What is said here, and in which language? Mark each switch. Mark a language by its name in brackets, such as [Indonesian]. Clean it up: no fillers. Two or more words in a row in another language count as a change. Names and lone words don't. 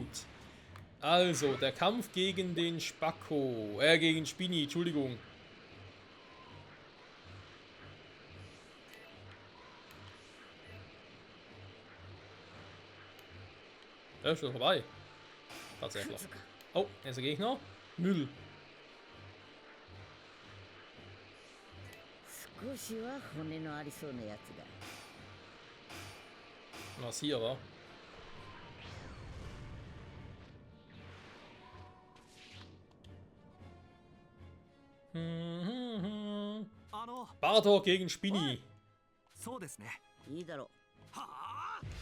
[German] Also, der Kampf gegen den Spacko. Gegen Spini, Entschuldigung. Ja, ist schon vorbei. Tatsächlich. Oh, jetzt der Gegner. Müll. [Japanese] 少しは骨のありそうなやつだ [German] Was hier war. Bartok gegen Spini. [Japanese] そうですね。いいだろうはあ。